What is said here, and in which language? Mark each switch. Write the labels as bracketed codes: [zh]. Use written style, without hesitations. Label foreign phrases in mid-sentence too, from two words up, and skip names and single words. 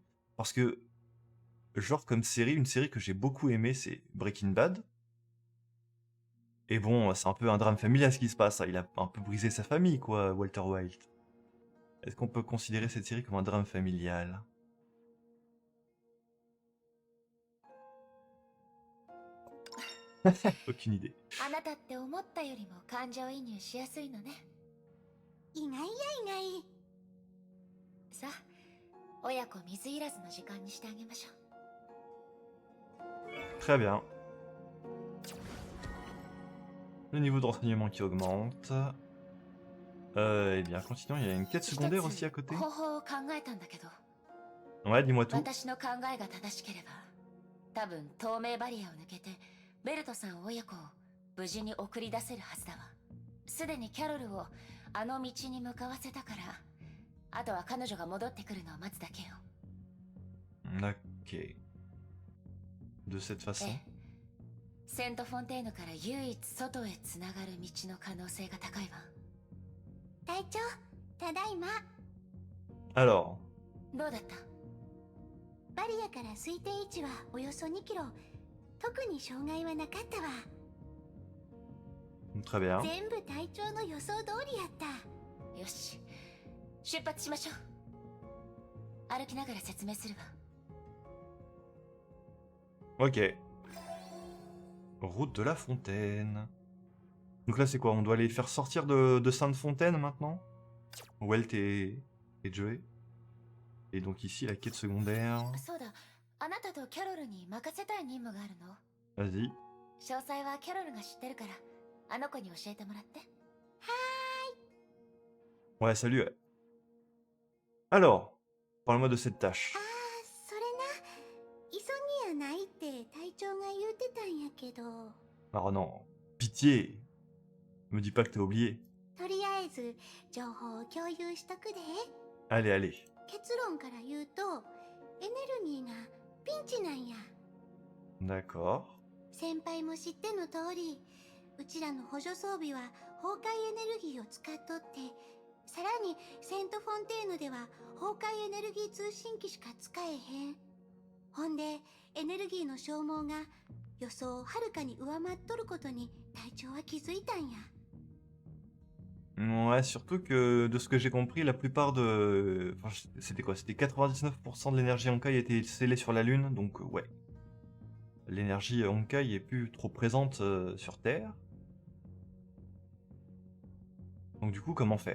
[fr] Parce que, genre comme série, une série que j'ai beaucoup aimée, c'est Breaking Bad. Et bon, c'est un peu un drame familial ce qui se passe, hein. Il a un peu brisé sa famille, quoi, Walter White. Est-ce qu'on peut considérer cette série comme un drame familial? Aucune idée. [ja] あなたって思ったよりも感情移入しやすいのね。意外や意外。さあ、親子水入らずの時間にしてあげましょう。 [fr] Très bien. Le niveau de renseignement qui augmente. Eh bien, continuons, il y a une quête [ja] 一 [fr] secondaire aussi à [ja] つ [fr] côté. [ja] 方法を考えたんだけど、 [fr] Ouais, dis-moi tout. [ja] 私の考えが正しければ、多分透明バリアを抜けてベルトさん親子を無事に送り出せるはずだわ。すでにキャロルをあの道に向かわせたから、あとは彼女が戻ってくるのを待つだけよ。 [fr] Ok. De cette façon. [ja] ええ、セントフォンテーヌから唯一外へつながる道の可能性が高いわ。隊長、ただいま。 [fr] Alors, [ja] どうだった？バリアから推定位置はおよそ2キロ。特に障害はなかったわ。 [fr] très bien. [ja] 全部隊長の予想通りやった。よし、出発しましょう。歩きながら説明するわ。 [fr] Ok. Route de la Fontaine. Donc là, c'est quoi? On doit les faire sortir de Sainte-Fontaine maintenant? Welt et Joey. Et donc ici, la quête secondaire. [ja] そうだ、あなたとキャロルに任せたい任務があるの。 [fr] Vas-y. [ja] 詳細はキャロルが知ってるから、あの子に教えてもらって。 [fr] Ouais, salut. Ouais. Alors, parle-moi de cette tâche. [ja] ああ、それな。急ぎやないって隊長が言うてたんやけど。 [fr] Oh non. Pitié. Me dis pas que t'as oublié. [ja] とりあえず情報を共有しとくで。 [fr] Allez, allez. [ja] 結論から言うと、エネルギーがピンチなんや。 [fr] D'accord. [ja] 先輩も知っての通り、うちらの補助装備は崩壊エネルギーを使っとって、さらにセントフォンテーヌでは崩壊エネルギー通信機しか使えへん。ほんで、エネルギーの消耗が予想をはるかに上回っとることに隊長は気づいたんや。 [fr] Ouais, surtout que de ce que j'ai compris, la plupart de... Enfin, c'était quoi? C'était 99% de l'énergie Honkai était scellée sur la Lune, donc ouais. L'énergie Honkai est plus trop présente sur Terre. Donc du coup, comment faire?